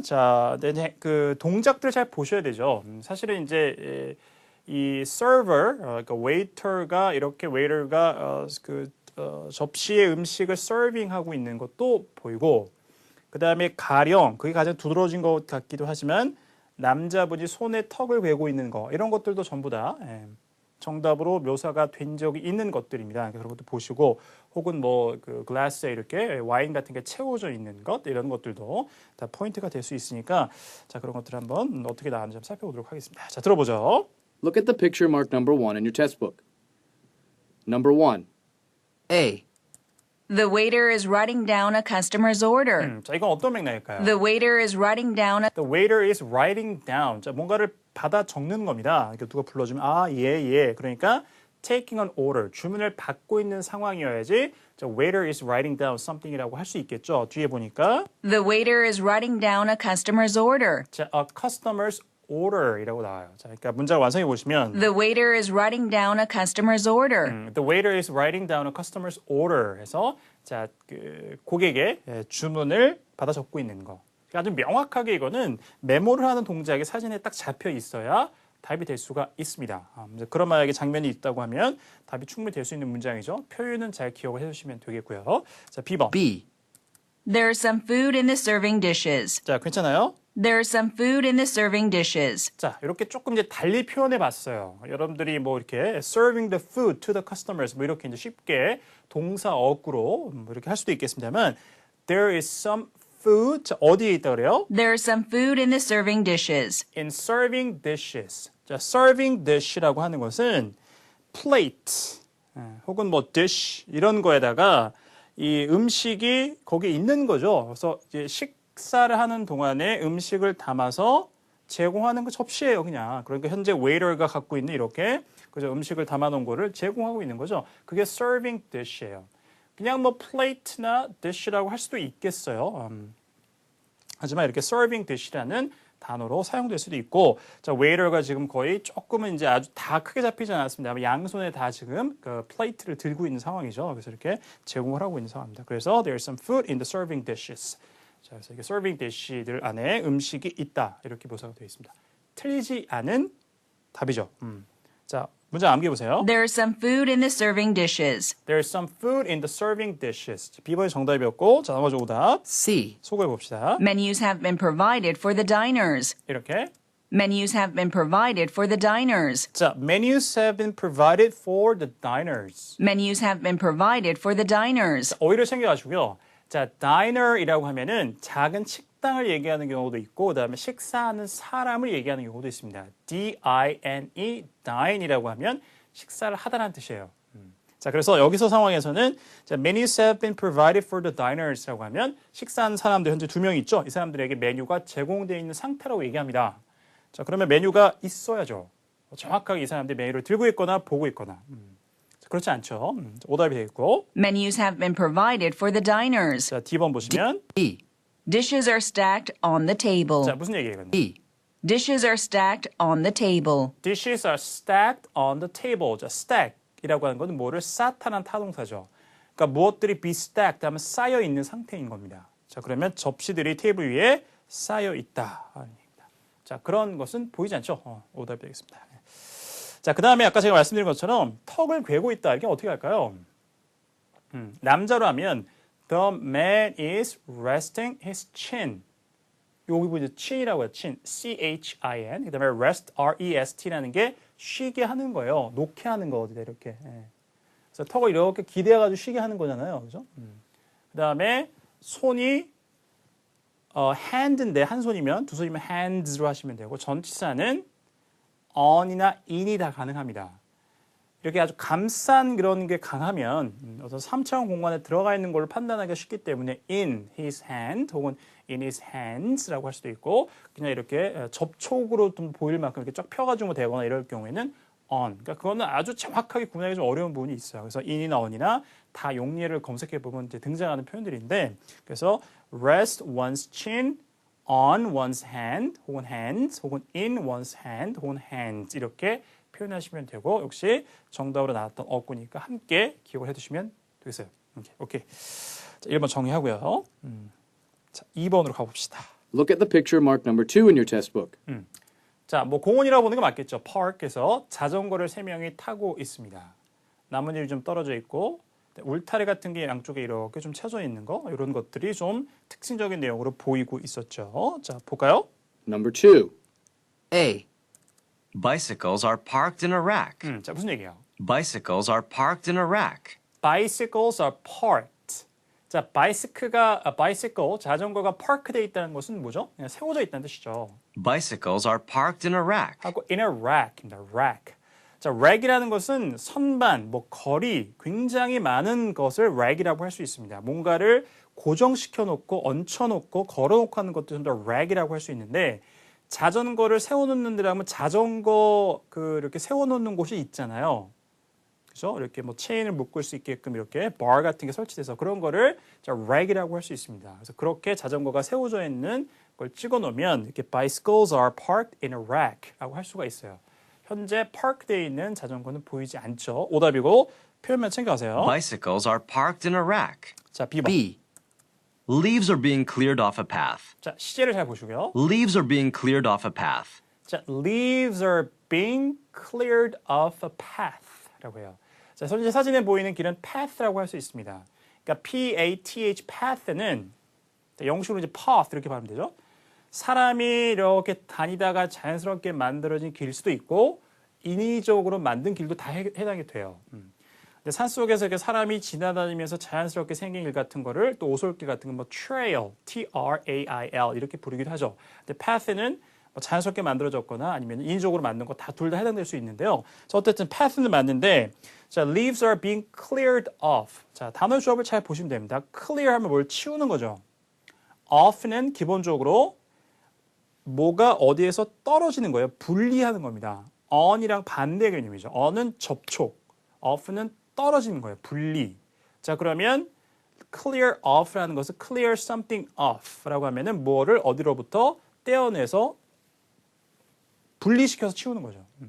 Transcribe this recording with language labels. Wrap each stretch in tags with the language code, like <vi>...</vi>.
<ko>자, 네, 그 동작들 잘 보셔야 되죠. 사실은 이제 이 서버, 그러니까 웨이터가 이렇게 웨이터가 접시에 음식을 서빙하고 있는 것도 보이고, 그 다음에 가령 그게 가장 두드러진 것 같기도 하지만 남자분이 손에 턱을 괴고 있는 거 이런 것들도 전부 다 정답으로 묘사가 된 적이 있는 것들입니다. 그런 것도 보시고 혹은 뭐 그 글라스에 이렇게 와인 같은 게 채워져 있는 것 이런 것들도 다 포인트가 될 수 있으니까 자 그런 것들 한번 어떻게 나왔는지 한번 살펴보도록 하겠습니다. 자 들어보죠.</ko> <en>Look at the picture marked number 1 in your textbook. Number 1. A. The waiter is writing down a customer's order.</en> <ko>자 이건 어떤 맥락일까요?</ko> <en>The waiter is writing down a... The waiter is writing down.</en> <ko>자 뭔가를 받아 적는 겁니다. 이렇게 누가 불러주면 예. 그러니까</ko> <en>taking an order.</en> <ko>주문을 받고 있는 상황이어야지 자,</ko> <en>waiter is writing down something</en> <ko>이라고 할 수 있겠죠. 뒤에 보니까</ko> <en>The waiter is writing down a customer's order.</en> <ko>자,</ko> <en>a customer's order</en> <ko>이라고 나와요. 자, 그러니까 문장을 완성해 보시면</ko> <en>The waiter is writing down a customer's order. The waiter is writing down a customer's order</en> <ko>해서 자, 그 고객의 주문을 받아 적고 있는 거. 아주 명확하게 이거는 메모를 하는 동작이 사진에 딱 잡혀 있어야 답이 될 수가 있습니다. 그런 만약에 장면이 있다고 하면 답이 충분히 될 수 있는 문장이죠. 표현은 잘 기억을 해주시면 되겠고요. 자, B번.</ko> <en>B. There's some food in the serving dishes.</en> <ko>자, 괜찮아요?</ko> <en>There's some food in the serving dishes.</en> <ko>자, 이렇게 조금 이제 달리 표현해 봤어요. 여러분들이 뭐 이렇게</ko> <en>serving the food to the customers</en> <ko>뭐 이렇게 이제 쉽게 동사 어구로 뭐 이렇게 할 수도 있겠습니다만</ko> <en>there is some food</en> <ko>자, 어디에 있다 그래요?</ko> <en>There's some food in the serving dishes. In serving dishes.</en> <ko>자, serving dish라고 하는 것은 plate 혹은 뭐 dish 이런 거에다가 이 음식이 거기에 있는 거죠. 그래서 이제 식사를 하는 동안에 음식을 담아서 제공하는 그 접시예요, 그냥. 그러니까 현재 웨이터가 갖고 있는 이렇게 그죠 음식을 담아놓은 거를 제공하고 있는 거죠. 그게 serving dish예요. 그냥 뭐 plate나 dish라고 할 수도 있겠어요. 하지만 이렇게 serving dish라는 단어로 사용될 수도 있고, 자 웨이터가 지금 거의 조금은 이제 아주 다 크게 잡히지 않았습니다. 양손에 다 지금 그 플레이트를 들고 있는 상황이죠. 그래서 이렇게 제공을 하고 있는 상황입니다. 그래서</ko> <en>there's some food in the serving dishes.</en> <ko>자, 그래서 이게 serving dish들 안에 음식이 있다 이렇게 묘사가 되어 있습니다. 틀리지 않은 답이죠. 자, 문장 암기해 보세요.</ko> <en>There's some food in the serving dishes. There's some food in the serving dishes.</en> <ko>B번이 정답이었고, 자 나머지 오답</ko> <en>C.</en> <ko>소개해 봅시다.</ko> <en>Menus have been provided for the diners.</en> <ko>이렇게.</ko> <en>Menus have been provided for the diners. 자, menus have been provided for the diners. Menus have been provided for the diners.</en> <ko>어휘를 챙겨가지고요. 자, diner이라고 하면은 작은 식당을 얘기하는 경우도 있고 그다음에 식사하는 sa람을 얘기하는 경우도 있습니다. D-I-N-E, dine이라고 하면 식사를 하다라는 뜻이에요. 자, 그래서 여기서 상황에서는 자,</ko> <en>menus have been provided for the diners</en> <ko>라고 하면 식사하는 사람들 현재 2명 있죠. 이 사람들에게 메뉴가 제공되어 있는 상태라고 얘기합니다. 자, 그러면 메뉴가 있어야죠. 정확하게 이 사람들이 메뉴를 들고 있거나 보고 있거나. 자, 그렇지 않죠. 오답이 되어 있고.</ko> <en>Menus have been provided for the diners.</en> <ko>자, D번 보시면</ko> <en>D. Dishes are stacked on the table.</en> <ko>자, 무슨 얘기예요? 이건?</ko> <en>D. Dishes are stacked on the table. Dishes are stacked on the table.</en> <ko>자, stack이라고 하는 것은 뭐를 쌓다는 타동사죠. 그러니까 무엇들이 be stacked 하면 쌓여 있는 상태인 겁니다. 자, 그러면 접시들이 테이블 위에 쌓여 있다. 자, 그런 것은 보이지 않죠? 오답이 되겠습니다. 자, 그 다음에 아까 제가 말씀드린 것처럼 턱을 괴고 있다. 이게 어떻게 할까요? 남자로 하면</ko> <en>The man is resting his chin.</en> <ko>여기 보이죠? chin이라고 해요. chin. C-H-I-N. 그 다음에 rest, R-E-S-T라는 게 쉬게 하는 거예요. 놓게 하는 거거든요. 이렇게. 그래서 턱을 이렇게 기대어가지고 쉬게 하는 거잖아요. 그죠? 그 다음에 손이 hand인데 한 손이면 두 손이면 hands로 하시면 되고 전치사는 on이나 in이 다 가능합니다. 이렇게 아주 감싼 그런 게 강하면 어떤 3차원 공간에 들어가 있는 걸 판단하기가 쉽기 때문에</ko> <en>in his hand</en> <ko>혹은</ko> <en>in his hands</en> <ko>라고 할 수도 있고 그냥 이렇게 접촉으로 좀 보일 만큼 이렇게 쫙 펴가지고 되거나 이럴 경우에는 on. 그러니까 그거는 아주 정확하게 구분하기 좀 어려운 부분이 있어요. 그래서 in이나 on이나 다 용례를 검색해 보면 이제 등장하는 표현들인데 그래서</ko> <en>rest one's chin on one's hand</en> <ko>혹은 hands 혹은</ko> <en>in one's hand</en> <ko>혹은 hands 이렇게 표현하시면 되고 역시 정답으로 나왔던 어구니까 함께 기억을 해두시면 되겠어요. 오케이. 자, 1번 정리하고요. 자, 2번으로 가봅시다.</ko> <en>Look at the picture marked number 2 in your test book.</en> <ko>자, 뭐 공원이라고 보는 게 맞겠죠. park에서 자전거를 3명이 타고 있습니다. 나뭇잎이 좀 떨어져 있고 울타리 같은 게 양쪽에 이렇게 좀 쳐져 있는 거 이런 것들이 좀 특징적인 내용으로 보이고 있었죠. 자, 볼까요?</ko> <en>Number 2. A. Bicycles are parked in a rack.</en> <ko>자, 무슨 얘기예요?</ko> <en>Bicycles are parked in a rack. Bicycles are parked.</en> <ko>자, bicycle, 자전거가 park되어 있다는 것은 뭐죠? 그냥 세워져 있다는 뜻이죠.</ko> <en>Bicycles are parked in a rack.</en> <ko>하고</ko> <en>in a rack</en> <ko>입니다.</ko> <en>rack.</en> <ko>자, rack이라는 것은 선반, 뭐 거리, 굉장히 많은 것을 rack이라고 할 수 있습니다. 뭔가를 고정시켜 놓고 얹혀 놓고 걸어 놓고 하는 것도 전부 다 rack이라고 할 수 있는데 자전거를 세워놓는 데라 하면 자전거 이렇게 세워놓는 곳이 있잖아요. 그죠? 이렇게 뭐 체인을 묶을 수 있게끔 이렇게 bar 같은 게 설치돼서 그런 거를 rack이라고 할 수 있습니다. 그래서 그렇게 자전거가 세워져 있는 걸 찍어 놓으면 이렇게</ko> <en>bicycles are parked in a rack</en> <ko>라고 할 수가 있어요. 현재 park되어 있는 자전거는 보이지 않죠. 오답이고 표현만 챙겨가세요.</ko> <en>Bicycles are parked in a rack.</en> <ko>자, B번.</ko> <en>B. Leaves are being cleared off a path.</en> <ko>자, 시제를 잘 보시고요.</ko> <en>Leaves are being cleared off a path. 자, leaves are being cleared off a path라고 해요.</en> <ko>자, 현재 사진에 보이는 길은 path라고 할 수 있습니다. 그러니까 P-A-T-H, path는 영식으로 이제 path 이렇게 말하면 되죠. 사람이 이렇게 다니다가 자연스럽게 만들어진 길 수도 있고 인위적으로 만든 길도 다 해당이 돼요. 근데 산속에서 이렇게 사람이 지나다니면서 자연스럽게 생긴 길 같은 거를 또 오솔길 같은 거 뭐 trail, T-R-A-I-L 이렇게 부르기도 하죠. 근데 path는 뭐 자연스럽게 만들어졌거나 아니면 인위적으로 만든 거 다 둘 다 해당될 수 있는데요. 자, 어쨌든 path는 맞는데 자,</ko> <en>leaves are being cleared off.</en> <ko>자, 단어 조합을 잘 보시면 됩니다. clear 하면 뭘 치우는 거죠. off는 기본적으로 뭐가 어디에서 떨어지는 거예요. 분리하는 겁니다. on이랑 반대 개념이죠. on은 접촉, off는 떨어지는 거예요. 분리. 자, 그러면 clear off라는 것은</ko> <en>clear something off</en> <ko>라고 하면은 뭐를 어디로부터 떼어내서 분리시켜서 치우는 거죠.</ko>